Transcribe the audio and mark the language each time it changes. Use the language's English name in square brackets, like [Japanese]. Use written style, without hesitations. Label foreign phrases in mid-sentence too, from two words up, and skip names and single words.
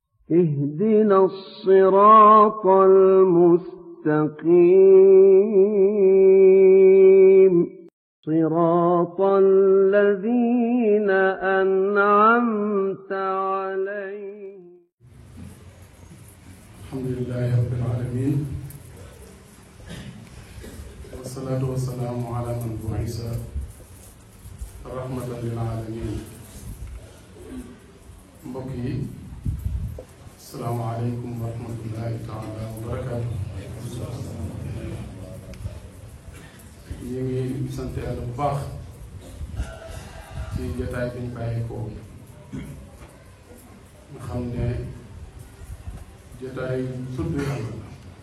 [Arabic] اهدنا الصراط المستقيم صراط الذين أنعمت عليهم. الحمد لله رب العالمين والصلاة والسلام على من بعث رحمة للعالمين. [Wolof] mbokk yi [Arabic] السلام عليكم ورحمة الله تعالى وبركاته. [Wolof] ñu ngi sant yàlla bu baax ci jotaay bi ñu bàyyi ko nga xam ne jotaay tudd yàlla la.